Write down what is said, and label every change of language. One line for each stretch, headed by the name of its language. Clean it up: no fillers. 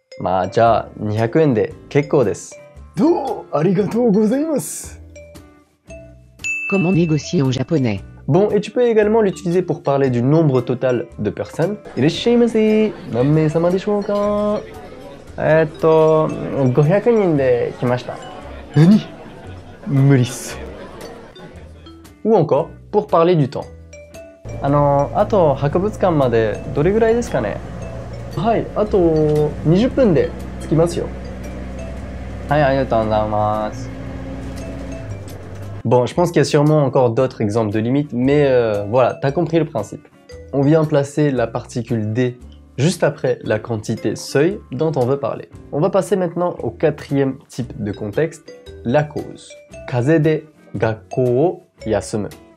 Japanese: まあ、じゃあ200円で結構です。どうもありがとうございます。
French: Comment négocier en japonais? Bon, et tu peux également l'utiliser pour parler du nombre total de personnes.
Japanese: Irashimasu, nanmei sama deshou ka? 500人で来ました。何？無理っす。
French: Ou encore, pour parler du temps.
Japanese: あと博物館までどれぐらいですかね？はい、あと20分で着きますよ。はい、ありがとうございます。
French: Bon, je pense qu'il y a sûrement encore d'autres exemples de limites, mais voilà, t'as compris le principe. on vient placer la particule D juste après la quantité seuil dont on veut parler. On va passer maintenant au quatrième type de contexte, la cause.
Japanese: Kaze de gakkou o yasumu.